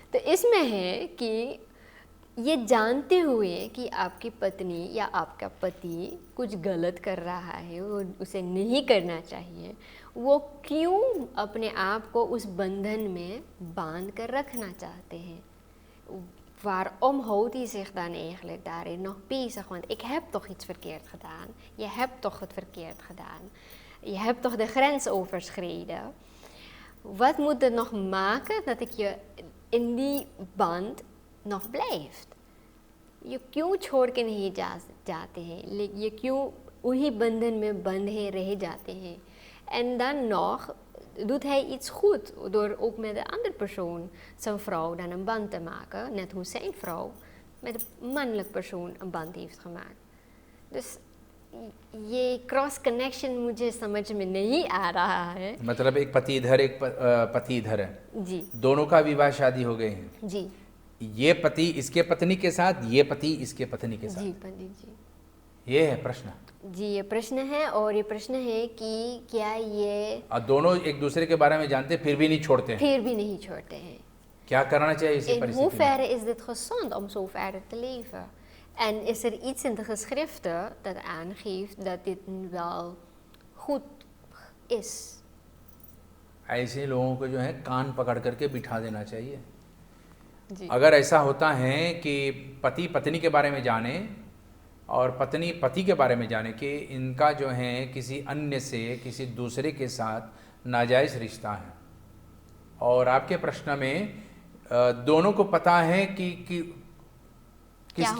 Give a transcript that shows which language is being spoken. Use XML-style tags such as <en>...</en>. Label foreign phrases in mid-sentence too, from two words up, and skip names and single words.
<hi>जी, तो इसमें है कि ये जानते हुए कि आपकी पत्नी या आपका पति कुछ गलत कर रहा है, वो उसे नहीं करना चाहिए, वो क्यों अपने आप को उस बंधन में बांध कर रखना चाहते हैं?</hi> <nl>Waarom houdt hij zich dan eigenlijk daarin nog bezig? Want ik heb toch iets verkeerd gedaan. Je hebt toch het verkeerd gedaan. Je hebt toch de grens overschreden. Wat moet er nog maken dat ik je in die band nog blijft?</nl> <hi>ये क्यों छोड़ के नहीं जाते हैं, ये क्यों वही बंधन में बंधे रह जाते हैं?</hi> <nl>En dan nog doet hij iets goed door ook met de andere persoon, zijn vrouw, dan een band te maken, net hoe zijn vrouw met een mannelijk persoon een band heeft gemaakt.</nl> <hi>Dus ये</hi> <en>cross connection</en> <hi>मुझे समझ में नहीं आ रहा है। मतलब एक पति इधर, एक पति इधर है, जी दोनों का विवाह शादी हो गए हैं। जी ये पति इसके पत्नी के साथ, ये पति इसके पत्नी के साथ। जी पंडित जी, ये है प्रश्न। जी ये प्रश्न है, और ये प्रश्न है कि क्या ये और दोनों एक दूसरे के बारे में जानते फिर भी नहीं छोड़ते हैं। फिर भी नहीं छोड़ते हैं। क्या करना चाहिए इसी</hi> <nl>In</nl> <hi>परिस्थिति में?</hi> <nl>hoeverre is dit gezond om zo verder te leven? En is er iets in de geschriften dat aangeeft dat dit wel goed is?</nl> <hi>ऐसे लोगों को जो है कान पकड़ करके बिठा देना चाहिए। जी अगर ऐसा होता है कि पति पत्नी के बारे में जाने और पत्नी पति के बारे में जाने कि इनका जो है किसी अन्य से, किसी दूसरे के साथ नाजायज़ रिश्ता है, और आपके प्रश्न में दोनों को पता है कि किसकी</hi>